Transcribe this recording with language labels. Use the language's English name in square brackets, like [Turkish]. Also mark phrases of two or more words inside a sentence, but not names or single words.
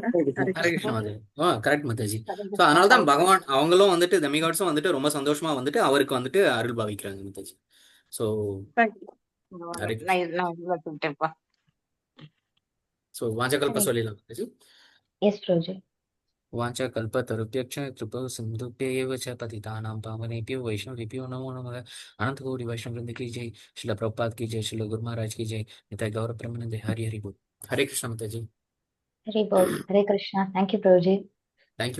[Tamil] ஹரே கிருஷ்ண மாதாஜி. கரெக்ட் மாதாஜி. ஸோ அதனாலதான் பகவான் அவங்களும் வந்துட்டு டெமிகாட்ஸும் வந்துட்டு ரொம்ப சந்தோஷமா வந்துட்டு அவருக்கு வந்துட்டு அருள் பாவிக்கிறாங்க மாதாஜி. ஸோ ஸோ வாஞ்சகல்ப சொல்லிடலாம் மாதாஜி. எஸ் பிரபுஜி. [Sanskrit] वाञ्छाकल्पतरुभ्यश्च कृपा सिन्धुभ्यैव च पतितानां पावनेभ्यो वैष्णवेभ्यो नमो नमः। [Hindi] अनंत कोटि वैष्णव वृंद की जय, श्रील प्रभुपाद की जय, श्रील गुरु महाराज की जय, निताय गौर प्रेमानंद। हरि हरि बोल। हरे कृष्ण माताजी। हरे बोल। हरे कृष्णा। [English] thank you [Hindi] प्रभुजी। [English] thank you.